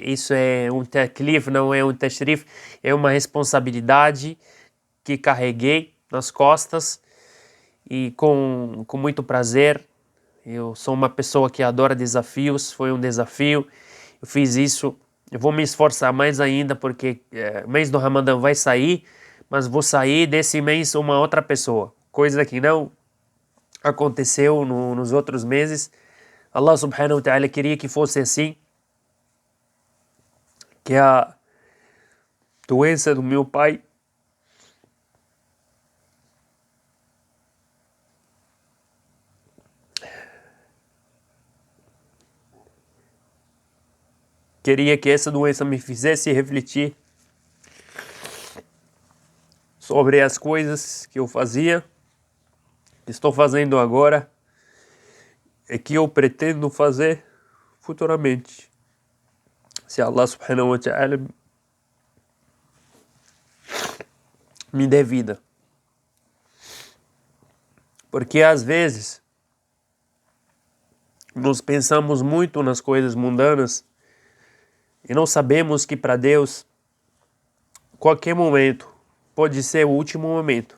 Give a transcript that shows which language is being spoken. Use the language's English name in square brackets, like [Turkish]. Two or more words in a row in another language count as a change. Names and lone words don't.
[Portuguese] Isso é um taklif, não é um tashrif, é uma responsabilidade que carreguei nas costas e com muito prazer Eu sou uma pessoa que adora desafios, foi um desafio. Eu fiz isso, eu vou me esforçar mais ainda porque o mês do Ramadã vai sair, mas vou sair desse mês uma outra pessoa. Coisa que não aconteceu nos outros meses. [Arabic] الله سبحانه وتعالى [Portuguese] queria que fosse assim, que a doença do meu pai queria que essa doença me fizesse refletir sobre as coisas que eu fazia, que estou fazendo agora e que eu pretendo fazer futuramente. Se [Arabic] الله سبحانه وتعالى [Portuguese] me der vida. Porque às vezes nós pensamos muito nas coisas mundanas e não sabemos que para Deus qualquer momento pode ser o último momento.